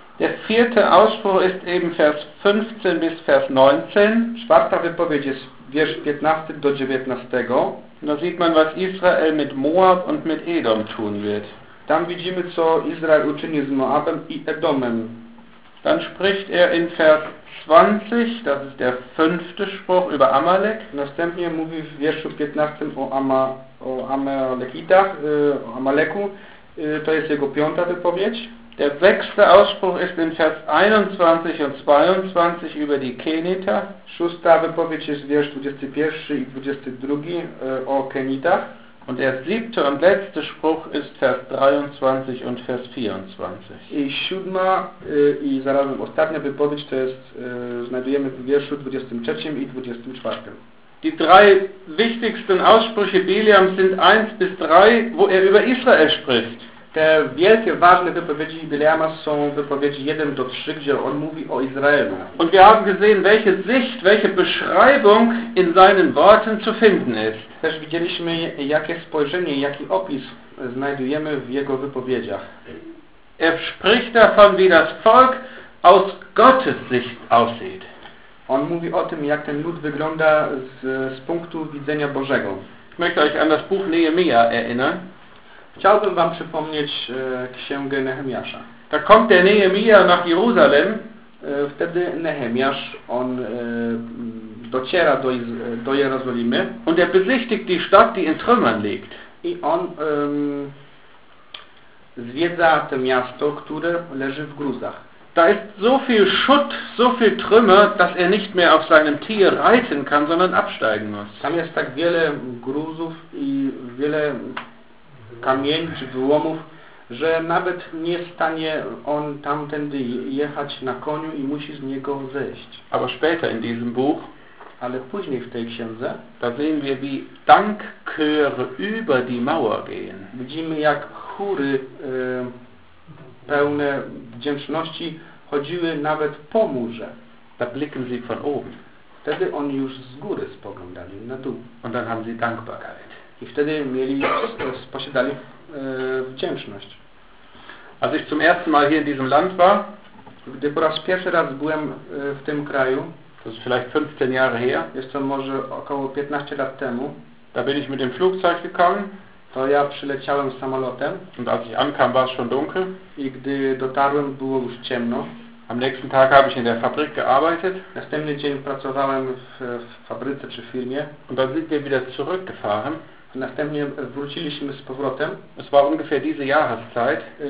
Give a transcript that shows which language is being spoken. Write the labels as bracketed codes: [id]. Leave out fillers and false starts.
[de] Der vierte Ausspruch ist eben Vers 15 bis Vers 19. [pl] Czwarta wypowiedź jest wiersz 15 do 19. [de] Da sieht man, was Israel mit Moab und mit Edom tun wird. [pl] Tam widzimy, co Izrael uczyni z Moabem i Edomem. [de] Dann spricht er in Vers 20, das ist der fünfte Spruch, über Amalek. [pl] Następnie mówi w wierszu 15 o Amaleku, to jest jego piąta wypowiedź. [de] Der sechste Ausspruch ist in Vers 21 und 22 über die Keniter. [pl] Szósta wypowiedź jest wiersz 21 i 22 o Kenitach. [de] Und der siebte und letzte Spruch ist Vers 23 und Vers 24. [pl] I siódma i zarazem ostatnia wypowiedź to jest, znajdujemy w wierszu 23 i 24. [de] Die drei wichtigsten Aussprüche Bileams sind 1 bis 3, wo er über Israel spricht. [pl] Te wielkie, ważne wypowiedzi Bileama są wypowiedzi 1 do 3, gdzie on mówi o Izraelu. [de] Und wir haben gesehen, welche Sicht, welche Beschreibung in seinen Worten zu finden ist. [pl] Też widzieliśmy, jakie spojrzenie, jaki opis znajdujemy w jego wypowiedziach. [de] Er spricht davon, wie das Volk aus Gottes Sicht aussieht. [pl] On mówi o tym, jak ten lud wygląda z punktu widzenia Bożego. [de] Ich möchte euch an das Buch Nehemiah erinnern. [pl] Chciałbym wam przypomnieć księgę Nehemiasza. [de] Da kommt der Nehemia nach Jerusalem. [pl] Wtedy Nehemiasz, on dociera do Jerozolimy. [de] Und er besichtigt die Stadt, die in Trümmern liegt. [pl] I on zwiedza to miasto, które leży w gruzach. [de] Da ist so viel Schutt, so viel Trümmer, dass er nicht mehr auf seinem Tier reiten kann, sondern absteigen muss. [pl] Tam jest tak wiele gruzów i wiele kamieni czy wyłomów, że nawet nie stanie on tamtędy jechać na koniu i musi z niego zejść. [de] Aber später in diesem Buch, [pl] ale później w tej księdze, [de] da sehen wir, wie Dankchöre über die Mauer gehen. [pl] Widzimy, jak chóry pełne wdzięczności chodziły nawet po murze. [de] Da blicken sie von oben. [pl] Wtedy oni już z góry spoglądali na dół. [de] Und dann haben sie Dankbarkeit. [pl] I wtedy mieli, posiadali wdzięczność. [de] Als ich zum ersten Mal hier in diesem Land war, [pl] gdy po raz pierwszy raz byłem w tym kraju, [de] to jest vielleicht 15 Jahre her, [pl] jest to może około 15 lat temu, [de] da bin ich mit dem Flugzeug gekommen, [pl] to ja przyleciałem samolotem, [de] und als ich ankam, war es schon dunkel, [pl] i gdy dotarłem, było już ciemno. [de] Am nächsten Tag habe ich in der Fabrik gearbeitet. [pl] Następny dzień pracowałem w fabryce czy firmie. [de] Und dann sind wir wieder zurückgefahren. [pl] Następnie wróciliśmy z powrotem. [de] Es war ungefähr diese Jahreszeit.